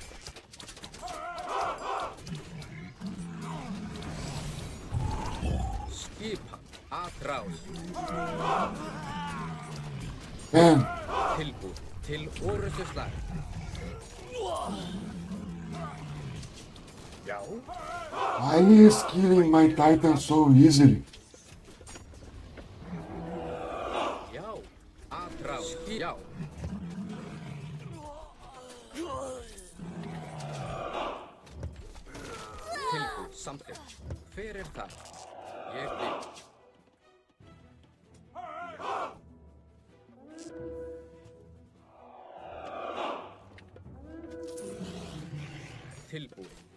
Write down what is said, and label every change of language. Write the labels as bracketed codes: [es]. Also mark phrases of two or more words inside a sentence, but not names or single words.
[is] skipan, atrás, [en] Man, [is] tilbúin. Til orrustuslag. Já. [en] why is killing my Titan so easily? [is] Já, atrás, já. Tilbúin, samþykkt. Hver er það? Ég vil. Tilbúin.